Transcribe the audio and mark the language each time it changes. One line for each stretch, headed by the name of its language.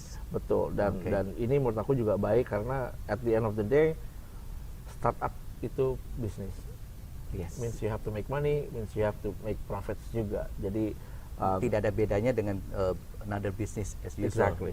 Indonesian: Betul, dan ini menurut aku juga baik, karena
English: at the end of the day
Indonesian: startup itu bisnis.
English: Means you have to make money, means you have to make profits
Indonesian: juga. Jadi tidak ada bedanya dengan
English: another business as usual.